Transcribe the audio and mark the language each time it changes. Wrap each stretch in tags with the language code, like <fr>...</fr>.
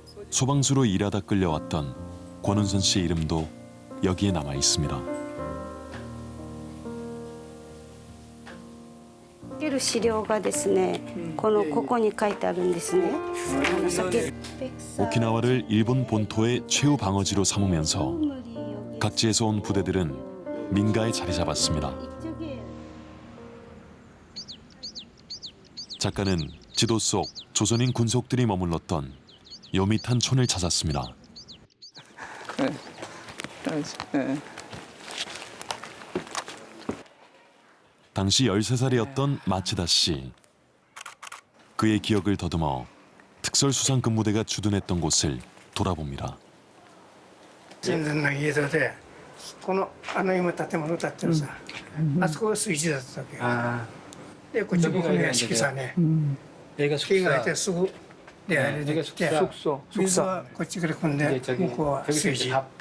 <ko>소방수로 일하다 끌려왔던 권은선 씨의 이름도 여기에 남아 있습니다.</ko> <ja>資料がですね、ここに書いてあるんですね。</ja> <ko>오키나와를 일본 본토의 최후 방어지로 삼으면서 각지에서 온 부대들은 민가에 자리 잡았습니다. 작가는 지도 속 조선인 군속들이 머물렀던 요밋한 촌을 찾았습니다. 네. 당시 13살이었던 마츠다 씨. 그의 기억을 더듬어 특설수상근무대가 주둔했던 곳을 돌아봅니다.</ko> <ja>神前の家でこの今建物建ってるさ、あそこが水地だったわけよ。でこっち僕の屋敷さね、木がいてすぐ出入りできて、水はこっちから汲んで向こうは水地。</ja>